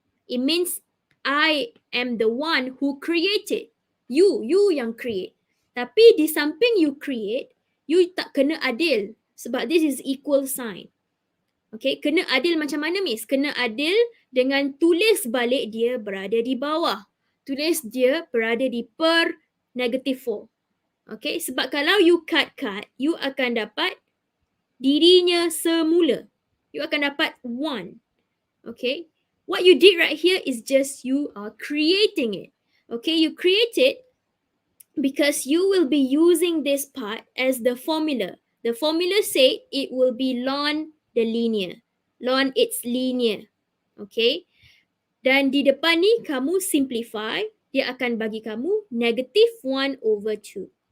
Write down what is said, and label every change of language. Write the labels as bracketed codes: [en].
[en] It means I am the one who created. [ms] You yang create. Tapi di samping you create, you tak kena adil. [en] Sebab this is equal sign. [ms] Okay, kena adil macam mana, Miss? Kena adil dengan tulis balik dia berada di bawah. Tulis dia berada di per -4. Okay, sebab kalau you cut, you akan dapat dirinya semula. You akan dapat 1. [en] Okay, what you did right here is just you are creating it. Okay, you create it because you will be using this part as the formula. The formula said it will be ln the linear. Ln its linear. [ms] Okay, dan di depan ni kamu simplify, dia akan bagi kamu -1/2.